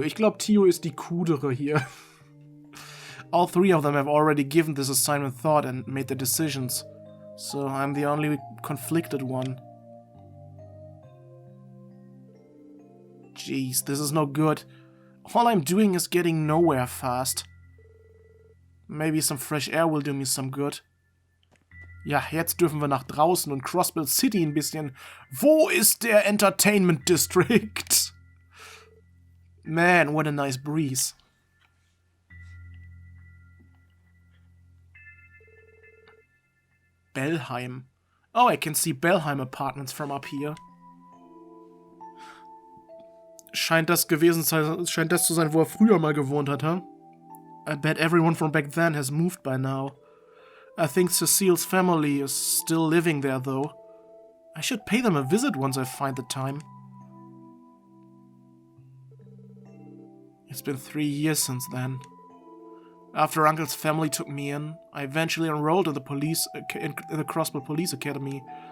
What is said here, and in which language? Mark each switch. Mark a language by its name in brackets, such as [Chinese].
[German] Ich glaube, Tio ist die coolere hier. [English] All three of them have already given this assignment thought and made their decisions. So I'm the only conflicted one. Jeez, this is no good. All I'm doing is getting nowhere fast. Maybe some fresh air will do me some good. [German] Ja, jetzt dürfen wir nach draußen und Crossbell City ein bisschen. Wo ist der Entertainment District? [English] Man, what a nice breeze. Bellheim. Oh, I can see Bellheim apartments from up here. [German] Scheint das zu sein, wo er früher mal gewohnt hat, huh? [English] I bet everyone from back then has moved by now. I think Cecile's family is still living there, though. I should pay them a visit once I find the time. It's been 3 years since then. After Uncle's family took me in, I eventually enrolled in the Crossbell Police Academy.